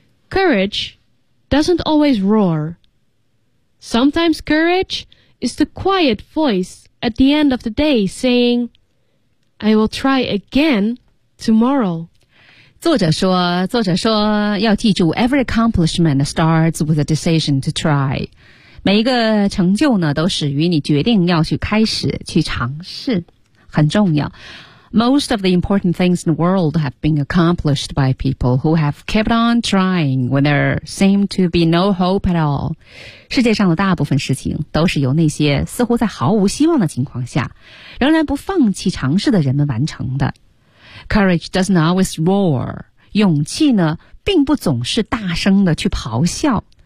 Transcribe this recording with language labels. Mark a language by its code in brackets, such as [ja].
[en] Courage doesn't always roar. Sometimes courage is the quiet voice at the end of the day saying, I will try again tomorrow. [zh] 作者说要记住 [en] every accomplishment starts with a decision to try. [zh] 每一个成就呢都始于你决定要去开始去尝试很重要。 [en] Most of the important things in the world have been accomplished by people who have kept on trying when there seemed to be no hope at all. [zh] 世界上的大部分事情都是由那些似乎在毫无希望的情况下仍然不放弃尝试的人们完成的。 [en] Courage doesn't always roar. [zh] 勇气呢并不总是大声的去咆哮。